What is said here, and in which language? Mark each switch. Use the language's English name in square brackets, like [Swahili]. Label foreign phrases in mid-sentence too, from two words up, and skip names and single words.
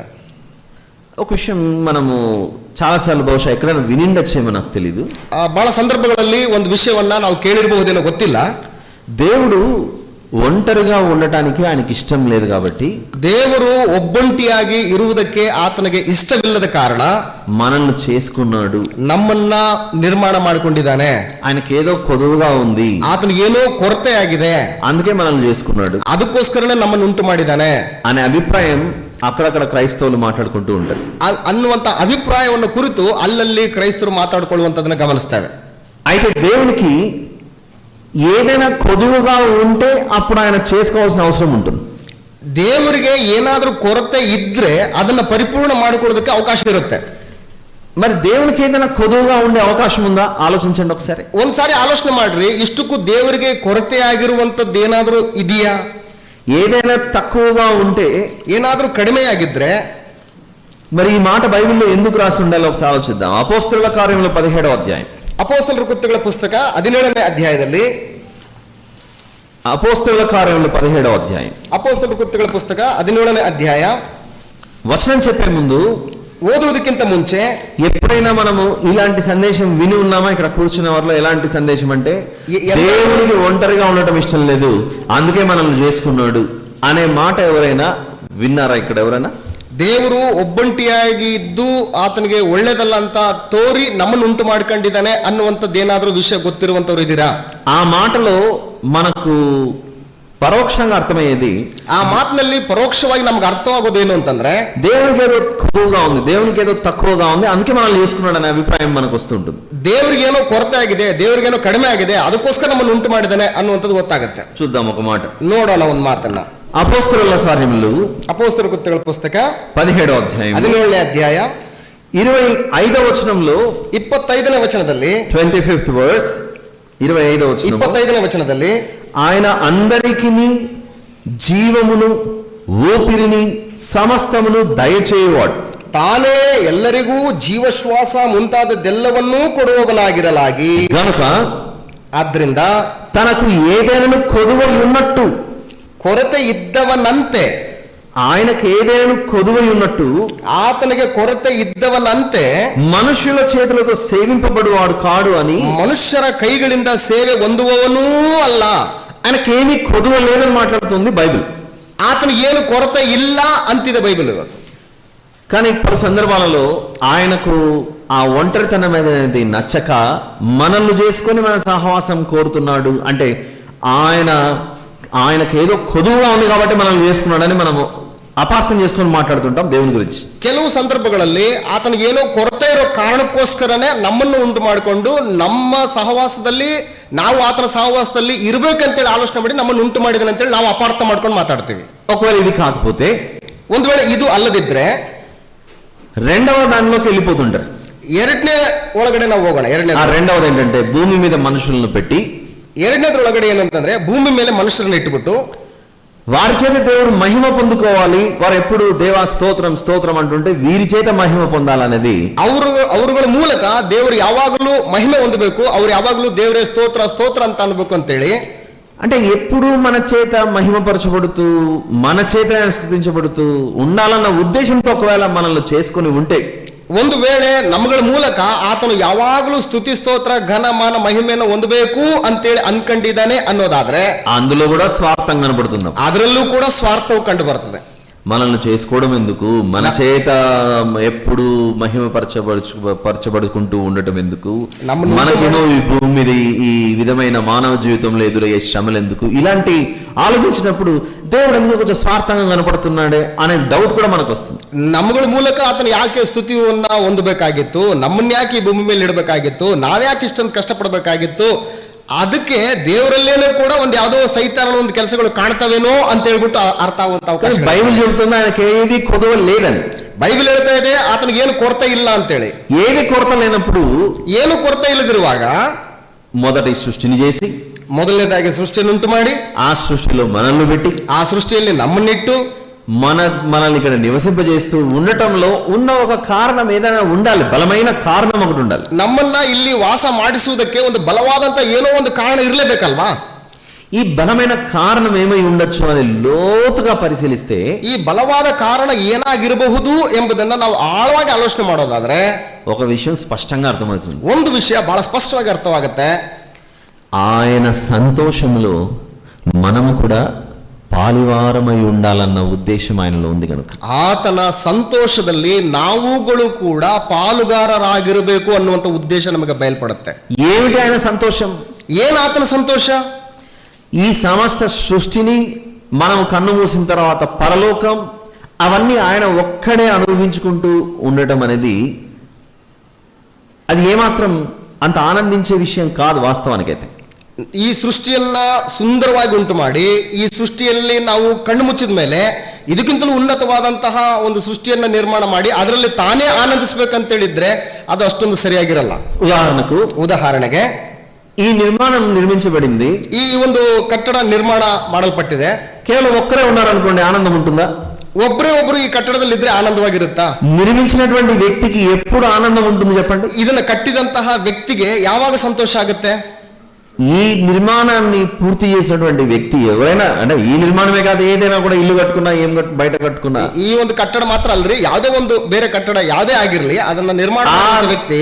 [Telugu] ఒక విషయం మనము చాలాసార్లు బహుశా ఎక్కడైనా వినిండొచ్చేమో నాకు తెలీదు. [Kannada] ಬಹಳ ಸಂದರ್ಭಗಳಲ್ಲಿ ಒಂದು ವಿಷಯವನ್ನ ನಾವು ಕೇಳಿರಬಹುದೇನೋ ಗೊತ್ತಿಲ್ಲ. [Telugu] దేవుడు ఒంటరిగా ఉండటానికి ఆయనకి ఇష్టం లేదు కాబట్టి, [Kannada] ದೇವರು ಒಬ್ಬೊಂಟಿಯಾಗಿ ಇರುವುದಕ್ಕೆ ಆತನಿಗೆ ಇಷ್ಟವಿಲ್ಲದ ಕಾರಣ [Telugu] మనల్ని చేసుకున్నాడు. [Kannada] ನಮ್ಮನ್ನ ನಿರ್ಮಾಣ ಮಾಡಿಕೊಂಡಿದ್ದಾನೆ. [Telugu] ఆయనకి ఏదో కొదువుగా ఉంది, [Kannada] ಆತನಿಗೆ ಏನೋ ಕೊರತೆ ಆಗಿದೆ, [Telugu] అందుకే మనల్ని చేసుకున్నాడు [Kannada] ಅದಕ್ಕೋಸ್ಕರನೇ ನಮ್ಮನ್ನು ಉಂಟು ಮಾಡಿದ್ದಾನೆ [Telugu] అనే అభిప్రాయం అక్కడక్కడ క్రైస్తవులు మాట్లాడుకుంటూ ఉంటారు. [Kannada] ಅನ್ನುವಂತ ಅಭಿಪ್ರಾಯವನ್ನು ಕುರಿತು ಅಲ್ಲಲ್ಲಿ ಕ್ರೈಸ್ತರು ಮಾತಾಡಿಕೊಳ್ಳುವಂತದನ್ನ ಗಮನಿಸ್ತೇವೆ. [Telugu] అయితే దేవునికి ఏదైనా కొదువుగా ఉంటే అప్పుడు ఆయన చేసుకోవాల్సిన అవసరం ఉంటుంది. [Kannada] ದೇವರಿಗೆ ಏನಾದ್ರೂ ಕೊರತೆ ಇದ್ರೆ ಅದನ್ನ ಪರಿಪೂರ್ಣ ಮಾಡಿಕೊಳ್ಳೋದಕ್ಕೆ ಅವಕಾಶ ಇರುತ್ತೆ. [Telugu] మరి దేవునికి ఏదైనా కొదువుగా ఉండే అవకాశం ఉందా? ఆలోచించండి ఒకసారి. [Kannada] ಒಂದ್ಸಾರಿ ಆಲೋಚನೆ ಮಾಡ್ರಿ, ಇಷ್ಟಕ್ಕೂ ದೇವರಿಗೆ ಕೊರತೆ ಆಗಿರುವಂತದ್ದು ಏನಾದ್ರೂ ಇದೆಯಾ? [Telugu] ఏదైనా తక్కువగా ఉంటే, [Kannada] ಏನಾದ್ರೂ ಕಡಿಮೆ ಆಗಿದ್ರೆ [Telugu] మరి ఈ మాట బైబిల్లో ఎందుకు రాసి ఉండాలో ఒకసారి ఆలోచిద్దాం. అపోస్తలుల కార్యములు 17వ అధ్యాయం. [Kannada] ಅಪೊಸ್ತಲರ ಕೃತ್ಯಗಳ ಪುಸ್ತಕ 17ನೇ ಅಧ್ಯಾಯದಲ್ಲಿ, [Telugu] అపోస్తలుల కార్యములు 17వ అధ్యాయం, [Kannada] ಅಪೊಸ್ತಲರ ಕೃತ್ಯಗಳ ಪುಸ್ತಕ 17ನೇ ಅಧ್ಯಾಯ. [Telugu] వచనం చెప్పే ముందు [Kannada] ಓದುವುದಕ್ಕಿಂತ ಮುಂಚೆ [Telugu] ఎప్పుడైనా మనము ఇలాంటి సందేశం విని ఉన్నామా? ఇక్కడ కూర్చున్న వారిలో ఎలాంటి సందేశం అంటే, ఎంత- దేవునికి ఒంటరిగా ఉండటం ఇష్టం లేదు అందుకే మనల్ని చేసుకున్నాడు అనే మాట ఎవరైనా విన్నారా? ఇక్కడ ఎవరైనా [Kannada] ದೇವರು ಒಬ್ಬೊಂಟಿಯಾಗಿ ಇದ್ದು ಆತನಿಗೆ ಒಳ್ಳೇದಲ್ಲ ಅಂತ ತೋರಿ ನಮ್ಮನ್ನು ಉಂಟು ಮಾಡ್ಕೊಂಡಿದ್ದಾನೆ ಅನ್ನುವಂಥದ್ದು ಏನಾದ್ರೂ ವಿಷಯ ಗೊತ್ತಿರುವಂತವ್ರು ಇದ್ದೀರಾ? [Telugu] ఆ మాటలో మనకు పరోక్షంగా అర్థమయ్యేది, [Kannada] ಆ ಮಾತಿನಲ್ಲಿ పరోక్షವಾಗಿ ನಮ್ಗೆ ಅರ್ಥವಾಗೋದೇನು ಅಂತಂದ್ರೆ, [Telugu] దేవునికి ఏదో కొద్దుగా ఉంది, దేవునికి ఏదో తక్కువగా ఉంది అందుకే మనల్ని చేసుకున్నాడు అనే అభిప్రాయం మనకు వస్తుంటుంది. [Kannada] ದೇವರಿಗೇನೋ ಕೊರತೆ ಆಗಿದೆ, ದೇವರಿಗೇನೋ ಕಡಿಮೆ ಆಗಿದೆ, ಅದಕ್ಕೋಸ್ಕರ ನಮ್ಮನ್ನು ಉಂಟು ಮಾಡಿದ್ದಾನೆ ಅನ್ನುವಂಥದ್ದು ಗೊತ್ತಾಗುತ್ತೆ. [Telugu] చూద్దాం ఒక మాట. [Kannada] ನೋಡೋಣ ಒಂದು ಮಾತನ್ನ. [Telugu] అపోస్తలుల కార్యములు [Kannada] ಅಪೊಸ್ತಲರ ಕೃತ್ಯಗಳ ಪುಸ್ತಕ [Telugu] 17వ అధ్యాయం [Kannada] 17ನೇ ಅಧ್ಯಾಯ [Telugu] 25వ వచనంలో, [Kannada] 25ನೇ ವಚನದಲ್ಲಿ, [Telugu] 25th verse, 25వ వచనం, [Kannada] 25ನೇ ವಚನದಲ್ಲಿ, [Telugu] ఆయన అందరికీ జీవమును ఊపిరిని సమస్తమును దయచేయువాడు, [Kannada] ತಾನೇ ಎಲ್ಲರಿಗೂ ಜೀವಶ್ವಾಸ ಮುಂತಾದದ್ದೆಲ್ಲವನ್ನೂ ಕೊಡುವವನಾಗಿರಲಾಗಿ, [Telugu] గనుక [Kannada] ಆದ್ರಿಂದ [Telugu] తనకు ఏదైనా కొదువై ఉన్నట్టు, [Kannada] ಕೊರತೆ ಇದ್ದವನಂತೆ, [Telugu] ఆయనకు ఏదైనా కొదువై ఉన్నట్టు [Kannada] ಆತನಿಗೆ ಕೊರತೆ ಇದ್ದವನಂತೆ [Telugu] మనుషుల చేతులతో సేవింపబడువాడు కాడు అని, [Kannada] ಮನುಷ್ಯರ ಕೈಗಳಿಂದ ಸೇವೆ ಹೊಂದುವವನೂ ಅಲ್ಲ. [Telugu] ఆయనకేమీ కొదువ లేదని మాట్లాడుతుంది బైబిల్. [Kannada] ಆತನಿಗೆ ಏನು ಕೊರತೆ ಇಲ್ಲ ಅಂತಿದೆ ಬೈಬಲ್ ಇವತ್ತು. [Telugu] కానీ పలు సందర్భాలలో ఆయనకు ఆ ఒంటరితనం అనేది నచ్చక మనల్ని చేసుకొని మన సహవాసం కోరుతున్నాడు. అంటే ఆయనకు ఏదో కొదువుగా ఉంది కాబట్టి మనల్ని చేసుకున్నాడని మనము ಅಪಾರ್ಥಂ చేసుకొని ಮಾತಾಡ್తుంటాం దేవుని గురించి. [Kannada] ಕೆಲವು ಸಂದರ್ಭಗಳಲ್ಲಿ ಆತನಿಗೆ ಏನೋ ಕೊರತೆ ಇರೋ ಕಾರಣಕ್ಕೋಸ್ಕರನೇ ನಮ್ಮನ್ನು ಉಂಟು ಮಾಡಿಕೊಂಡು ನಮ್ಮ ಸಹವಾಸದಲ್ಲಿ ನಾವು ಆತನ ಸಹವಾಸದಲ್ಲಿ ಇರಬೇಕಂತೇಳಿ ಆಲೋಚನೆ ಮಾಡಿ ನಮ್ಮನ್ನು ಉಂಟು ಮಾಡಿದಾನೆ ಅಂತೇಳಿ ನಾವು ಅಪಾರ್ಥ ಮಾಡ್ಕೊಂಡು ಮಾತಾಡ್ತೀವಿ. [Telugu] ఒకవేళ ఇది కాకపోతే, [Kannada] ಒಂದು ವೇಳೆ ಇದು ಅಲ್ಲದಿದ್ರೆ [Telugu] రెండవ దానిలోకి వెళ్ళిపోతుంటారు. [Kannada] ಎರಡನೇ ಒಳಗಡೆ ನಾವು ಹೋಗೋಣ. [Telugu] రెండవది ఏంటంటే భూమి మీద మనుషులను పెట్టి, [Kannada] ಎರಡನೇದ್ರೊಳಗಡೆ ಏನಂತಂದ್ರೆ ಭೂಮಿ ಮೇಲೆ ಮನುಷ್ಯರನ್ನ ಇಟ್ಟುಬಿಟ್ಟು [Telugu] వారి చేత దేవుడు మహిమ పొందుకోవాలి. వారు ఎప్పుడు దేవా స్తోత్రం స్తోత్రం అంటుంటే వీరి చేత మహిమ పొందాలనేది [Kannada] ಅವರುಗಳ ಮೂಲಕ ದೇವರು ಯಾವಾಗಲೂ ಮಹಿಮೆ ಹೊಂದಬೇಕು, ಅವ್ರು ಯಾವಾಗಲೂ ದೇವರೇ ಸ್ತೋತ್ರ ಸ್ತೋತ್ರ ಅಂತ ಅನ್ಬೇಕು ಅಂತೇಳಿ. [Telugu] అంటే ఎప్పుడు మన చేత మహిమపరచబడుతూ మన చేత స్తుతించబడుతూ ఉండాలన్న ఉద్దేశంతో ఒకవేళ మనల్ని చేసుకొని ఉంటే, [Kannada] ಒಂದು ವೇಳೆ ನಮ್ಮಗಳ ಮೂಲಕ ಆತನು ಯಾವಾಗಲೂ ಸ್ತುತಿ ಸ್ತೋತ್ರ ಘನ ಮಾನ ಮಹಿಮೆಯನ್ನು ಹೊಂದಬೇಕು ಅಂತೇಳಿ ಅನ್ಕೊಂಡಿದ್ದಾನೆ ಅನ್ನೋದಾದ್ರೆ [Telugu] అందులో కూడా స్వార్థం కనబడుతుంది. [Kannada] ಅದರಲ್ಲೂ ಕೂಡ ಸ್ವಾರ್ಥವು ಕಂಡು ಬರ್ತದೆ. [Telugu] మనల్ని చేసుకోవడం ఎందుకు, మన చేత ఎప్పుడు మహిమపరచబడుకుంటూ ఉండటం ఎందుకు, మనకేమో ఈ భూమి మీద ఈ విధమైన మానవ జీవితంలో ఎదురయ్యే శ్రమలు ఎందుకు, ఇలాంటి ఆలోచించినప్పుడు దేవుడు ఎందుకు కొంచెం స్వార్థంగా కనపడుతున్నాడే అనే డౌట్ కూడా మనకు వస్తుంది. [Kannada] ನಮ್ಮಗಳ ಮೂಲಕ ಆತನು ಯಾಕೆ ಸ್ತುತಿಯನ್ನ ಹೊಂದಬೇಕಾಗಿತ್ತು, ನಮ್ಮನ್ನ ಯಾಕೆ ಈ ಭೂಮಿ ಮೇಲೆ ಇಡಬೇಕಾಗಿತ್ತು, ನಾವ್ಯಾಕೆ ಇಷ್ಟೊಂದು ಕಷ್ಟಪಡಬೇಕಾಗಿತ್ತು, ಅದಕ್ಕೆ ದೇವರಲ್ಲೇನೂ ಕೂಡ ಒಂದು ಯಾವುದೋ ಸೈತಾನ ಒಂದು ಕೆಲಸಗಳು ಕಾಣ್ತವೇನೋ ಅಂತ ಹೇಳ್ಬಿಟ್ಟು ಅರ್ಥ ಆಗುವಂತ ಅವಕಾಶ. [Telugu] బైబిల్ చెబుతుంది ఆయనకి ఏది కొదవ లేదని. [Kannada] ಬೈಬಲ್ ಹೇಳ್ತಾ ಇದೆ ಆತನಿಗೆ ಏನು ಕೊರತೆ ಇಲ್ಲ ಅಂತೇಳಿ. [Telugu] ఏది కొరత లేనప్పుడు, [Kannada] ಏನು ಕೊರತೆ ಇಲ್ಲದಿರುವಾಗ [Telugu] మొదటి సృష్టిని చేసి, [Kannada] ಮೊದಲನೇದಾಗಿ ಸೃಷ್ಟಿಯನ್ನು ಉಂಟು ಮಾಡಿ [Telugu] ఆ సృష్టిలో మనల్ని పెట్టి, [Kannada] ಆ ಸೃಷ್ಟಿಯಲ್ಲಿ ನಮ್ಮನ್ನಿಟ್ಟು [Telugu] మనల్ని ఇక్కడ నివసింపజేస్తూ ఉండటంలో ఉన్న ఒక కారణం ఏదైనా ఉండాలి, బలమైన కారణం ఒకటి ఉండాలి. [Kannada] ನಮ್ಮನ್ನ ಇಲ್ಲಿ ವಾಸ ಮಾಡಿಸುವುದಕ್ಕೆ ಒಂದು ಬಲವಾದಂತ ಏನೋ ಒಂದು ಕಾರಣ ಇರಲೇಬೇಕಲ್ವಾ. [Telugu] ఈ బలమైన కారణం ఏమై ఉండొచ్చు అని లోతుగా పరిశీలిస్తే, [Kannada] ಈ ಬಲವಾದ ಕಾರಣ ಏನಾಗಿರಬಹುದು ಎಂಬುದನ್ನ ನಾವು ಆಳವಾಗಿ ಆಲೋಚನೆ ಮಾಡೋದಾದ್ರೆ [Telugu] ఒక విషయం స్పష్టంగా అర్థమవుతుంది. [Kannada] ಒಂದು ವಿಷಯ ಬಹಳ ಸ್ಪಷ್ಟವಾಗಿ ಅರ್ಥವಾಗುತ್ತೆ. [Telugu] ఆయన సంతోషంలో మనము కూడా పాలివారమై ఉండాలన్న ఉద్దేశం ఆయనలో ఉంది కనుక, [Kannada] ಆತನ ಸಂತೋಷದಲ್ಲಿ ನಾವುಗಳು ಕೂಡ ಪಾಲುಗಾರರಾಗಿರಬೇಕು ಅನ್ನುವಂತ ಉದ್ದೇಶ ನಮಗೆ ಬಯಲ್ಪಡುತ್ತೆ. [Telugu] ఏమిటి ఆయన సంతోషం? [Kannada] ಏನ್ ಆತನ ಸಂತೋಷ? [Telugu] ఈ సమస్త సృష్టిని మనం కన్ను మూసిన తర్వాత పరలోకం అవన్నీ ఆయన ఒక్కడే అనుభవించుకుంటూ ఉండటం అనేది అది ఏమాత్రం అంత ఆనందించే విషయం కాదు వాస్తవానికైతే. [Kannada] ಈ ಸೃಷ್ಟಿಯನ್ನ ಸುಂದರವಾಗಿ ಉಂಟು ಮಾಡಿ ಈ ಸೃಷ್ಟಿಯಲ್ಲಿ ನಾವು ಕಣ್ಣು ಮುಚ್ಚಿದ ಮೇಲೆ ಇದಕ್ಕಿಂತಲೂ ಉನ್ನತವಾದಂತಹ ಒಂದು ಸೃಷ್ಟಿಯನ್ನ ನಿರ್ಮಾಣ ಮಾಡಿ ಅದರಲ್ಲಿ ತಾನೇ ಆನಂದಿಸ್ಬೇಕಂತೇಳಿದ್ರೆ ಅದು ಅಷ್ಟೊಂದು ಸರಿಯಾಗಿರಲ್ಲ. ಉದಾಹರಣೆಗೆ [Telugu] ఈ నిర్మాణం నిర్మించబడింది, [Kannada] ఈ ಒಂದು ಕಟ್ಟಡ ನಿರ್ಮಾಣ ಮಾಡಲ್ಪಟ್ಟಿದೆ. [Telugu] కేవలం ఒక్కరే ఉన్నారనుకోండి, ఆనందం ఉంటుందా? [Kannada] ಒಬ್ಬರೇ ಒಬ್ರು ಈ ಕಟ್ಟಡದಲ್ಲಿ ಇದ್ರೆ ಆನಂದವಾಗಿರುತ್ತಾ? [Telugu] నిర్మించినటువంటి వ్యక్తికి ఎప్పుడు ఆనందం ఉంటుంది చెప్పండి? [Kannada] ಇದನ್ನ ಕಟ್ಟಿದಂತಹ ವ್ಯಕ್ತಿಗೆ ಯಾವಾಗ ಸಂತೋಷ ಆಗುತ್ತೆ? [Telugu] ఈ నిర్మాణాన్ని పూర్తి చేసినటువంటి వ్యక్తి ఎవరైనా, అంటే ఈ నిర్మాణమే కాదు, ఏదైనా కూడా ఇల్లు కట్టుకున్నా బయట కట్టుకున్నా, [Kannada] ఈ ಒಂದು ಕಟ್ಟಡ ಮಾತ್ರ ಅಲ್ರಿ, ಯಾವುದೇ ಒಂದು ಬೇರೆ ಕಟ್ಟಡ ಯಾವುದೇ ಆಗಿರ್ಲಿ ಅದನ್ನ ನಿರ್ಮಾಣ ಮಾಡಿದ ವ್ಯಕ್ತಿ